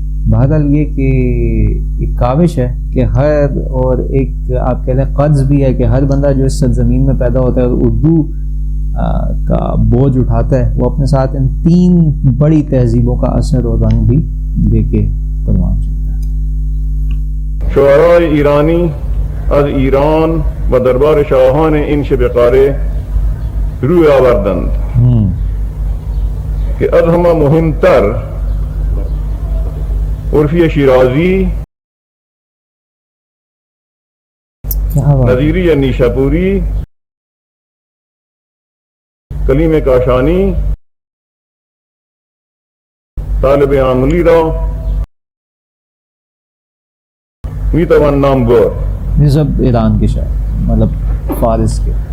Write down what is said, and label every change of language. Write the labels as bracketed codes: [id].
[ur] بہرحال یہ کہ ایک کاوش ہے کہ ہر، اور ایک آپ کہہ لیں قرض بھی ہے کہ ہر بندہ جو اس سرزمین میں پیدا ہوتا ہے اور اردو کا بوجھ اٹھاتا ہے، وہ اپنے ساتھ ان تین بڑی تہذیبوں کا اثر اور رنگ بھی لے کے پروان چلتا ہے. [fa] شعراء ایرانی از ایران و دربار شاہان این شب قاره روی آوردند که از همه مهمتر عرفی شیرازی، نظیری نیشاپوری، کلیم کاشانی، طالب عاملی را میتوان نام برد. [ur] یہ سب ایران کے شاعر، مطلب فارس کے.